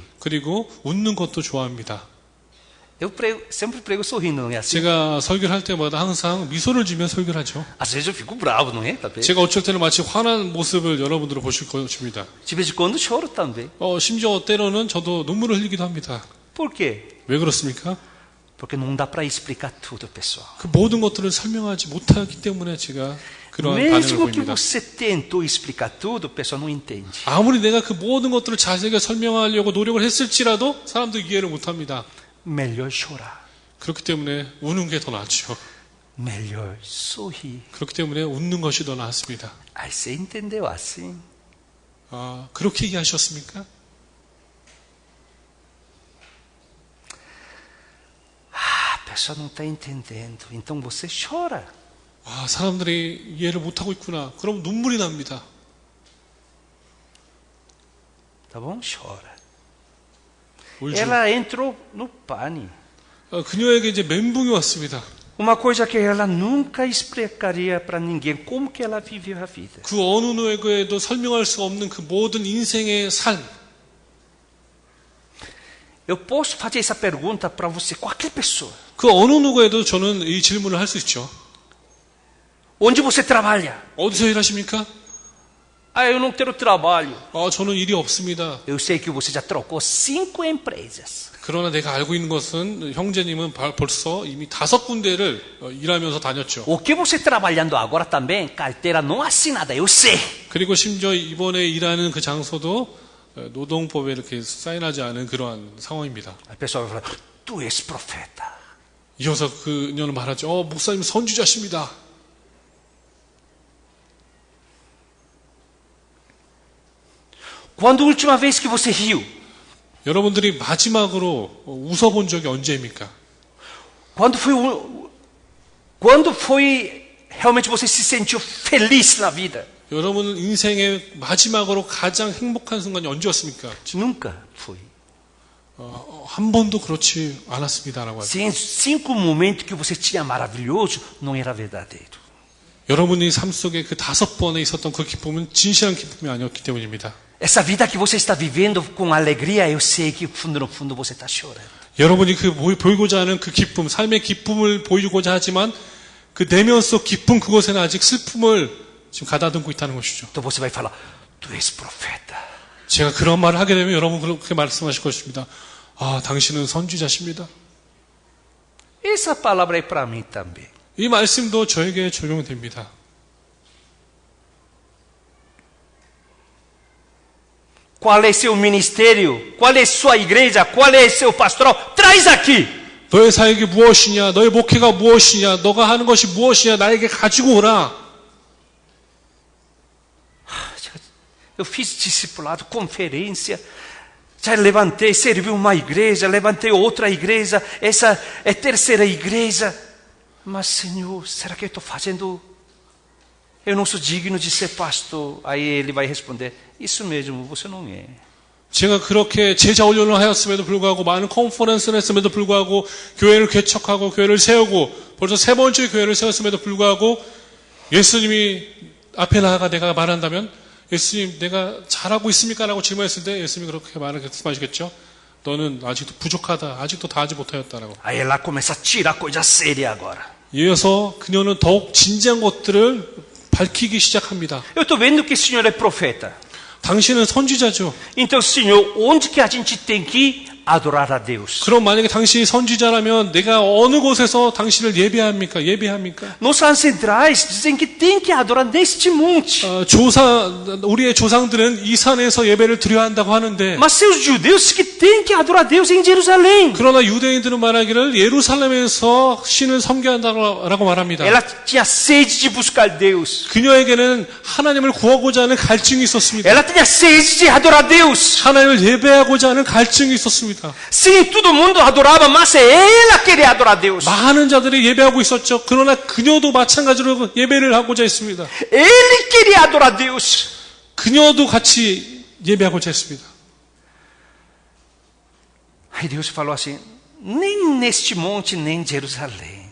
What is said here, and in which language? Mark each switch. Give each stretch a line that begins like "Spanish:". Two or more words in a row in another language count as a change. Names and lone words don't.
Korean: 그리고 웃는 것도 좋아합니다.
Portuguese: Eu sempre prego sorrindo, não é assim?
Korean: 제가 설교를 할 때마다 항상 mi소를 지며 설교를 하죠.
Portuguese: Às vezes eu fico bravo, não é? Também.
Korean: 제가 어쩔 때는 마치 화난 모습을 여러분들은 보실 것입니다.
Portuguese: De vez em quando choro também.
Korean: 심지어 때로는 저도 눈물을 흘리기도 합니다.
Portuguese: Por quê?
Korean: 왜 그렇습니까?
Portuguese: Porque não dá para explicar tudo, pessoal.
Korean: 그 모든 것들을 설명하지 못하기 때문에 제가 그러한 반응을
Portuguese: Mesmo que
Korean: 보입니다.
Portuguese: você tentou explicar tudo, o pessoal não entende.
Korean: 아무리 내가 그 모든 것들을 자세하게 설명하려고 노력을 했을지라도 사람들이 이해를 못합니다.
Portuguese: Melhor chorar.
Korean: 그렇기 때문에 우는 게 더 낫죠.
Portuguese: Melhor sorrir.
Korean: 그렇기 때문에 웃는 것이 더 낫습니다.
Portuguese: Aí você entendeu assim?
Korean: 그렇게 얘기하셨습니까?
Portuguese: A pessoa não está entendendo. Então você chora.
Korean: 사람들이 이해를 못하고 있구나. 그럼 눈물이 납니다.
Portuguese: Tá bom? Chora.
Korean: 울죠.
Portuguese: Ela entrou no pane.
Korean: 그녀에게 이제 멘붕이 왔습니다.
Portuguese: Uma coisa que ela nunca explicaria para ninguém, como que ela viveu a vida.
Korean: 그 어느 누구에게도 설명할 수 없는 그 모든 인생의 삶.
Portuguese: Eu posso fazer essa pergunta para você, qualquer pessoa.
Korean: 그 어느 누구에도 저는 이 질문을 할 수 있죠.
Portuguese: Onde você trabalha?
Korean: 어디서 일하십니까?
Portuguese: Ah, eu não tenho trabalho.
Korean: 저는 일이 없습니다.
Portuguese: Eu sei que você já trocou 5 empresas.
Korean: 그러나 내가 알고 있는 것은 형제님은 벌써 이미 5군데를 일하면서 다녔죠.
Portuguese: O que você trabalhando agora também, carteira não assinada, eu sei.
Korean: 그리고 심지어 이번에 일하는 그 장소도 노동법에 이렇게 사인하지 않은 그러한 상황입니다.
Portuguese: A pessoa vai falar, tu és profeta.
Korean: 이어서 그녀는 말하죠. 목사님 선지자십니다.
Portuguese: Quando a última vez que você riu?
Korean: 여러분들이 마지막으로 웃어본 적이 언제입니까?
Portuguese: Quando foi realmente você se sentiu feliz na vida?
Korean: 여러분은 인생의 마지막으로 가장 행복한 순간이 언제였습니까?
Portuguese: Nunca foi.
Korean: 한 번도 그렇지 않았습니다라고 하죠.
Portuguese: 5 momentos que você tinha maravilhoso não era verdadeiro.
Korean: 여러분이 삶 속에 그 5번에 있었던 그 기쁨은 진실한 기쁨이 아니었기 때문입니다.
Portuguese: Essa vida que você está vivendo com alegria, eu sei que no fundo você está chorando.
Korean: 여러분이 그 보이고자 하는 그 기쁨, 삶의 기쁨을 보이고자 하지만 그 내면 속 기쁨 그곳에는 아직 슬픔을 지금 가다듬고 있다는 것이죠.
Portuguese: Então você vai falar, tu és profeta.
Korean: 제가 그런 말을 하게 되면 여러분 그렇게 말씀하실 것입니다. 당신은 선지자십니다.
Portuguese: Essa palavra é para mim também.
Korean: 이 말씀도 저에게 적용됩니다.
Portuguese: Qual é seu ministério? Qual é sua igreja? Qual é seu pastoral? Traz aqui.
Korean: 너의 사역이 무엇이냐? 너의 목회가 무엇이냐? 너가 하는 것이 무엇이냐? 나에게 가지고 오라.
Portuguese: Eu fiz discipulado, conferência, já levantei, servi uma igreja, levantei outra igreja, essa é a terceira igreja. Mas, Senhor, será que eu estou fazendo? Eu não sou digno de ser pastor. Aí ele vai responder, isso mesmo, você não é.
Korean: 제가 그렇게 제자 훈련을 하였음에도 불구하고 많은 컨퍼런스를 했음에도 불구하고 교회를 개척하고 교회를 세우고 벌써 3번째 교회를 세웠음에도 불구하고 예수님이 앞에 나아가 내가 말한다면 예수님 내가 잘하고 있습니까? 라고 질문했을 때 예수님이 그렇게 말씀하시겠죠. 너는 아직도 부족하다. 아직도 다 하지 못하였다라고.
Portuguese: Aí ela começa a tirar coisa séria agora.
Korean: 이어서 그녀는 더욱 진지한 것들을 밝히기 시작합니다.
Portuguese: Eu estou vendo que o Senhor é profeta.
Korean: 당신은 선지자죠.
Portuguese: Então, Senhor, onde que a gente tem que adorar a Deus?
Korean: 그럼 만약에 당신이 선지자라면 내가 어느 곳에서 당신을 예배합니까?
Portuguese: Nos ancestrais dizem que tem que adorar neste monte.
Korean: 우리의 조상들은 이 산에서 예배를 드려야 한다고 하는데
Portuguese: Mas seus judeus que tem que adorar a Deus em Jerusalém.
Korean: 그러나 유대인들은 말하기를 예루살렘에서 신을 섬겨야 한다고 말합니다.
Portuguese: Ela tinha sede de buscar Deus.
Korean: 그녀에게는 하나님을 구하고자 하는 갈증이 있었습니다.
Portuguese: Ela tinha sede de adorar a Deus.
Korean: 하나님을 예배하고자 하는 갈증이 있었습니다.
Portuguese: Sim, todo mundo adorava, mas ela queria adorar a Deus.
Korean: 많은 자들이 예배하고 있었죠. 그러나 그녀도 마찬가지로 예배를 하고자 했습니다.
Portuguese: Ele queria adorar a Deus.
Korean: 그녀도 같이 예배하고자 했습니다.
Portuguese: Aí Deus falou assim, nem neste monte, nem em Jerusalém.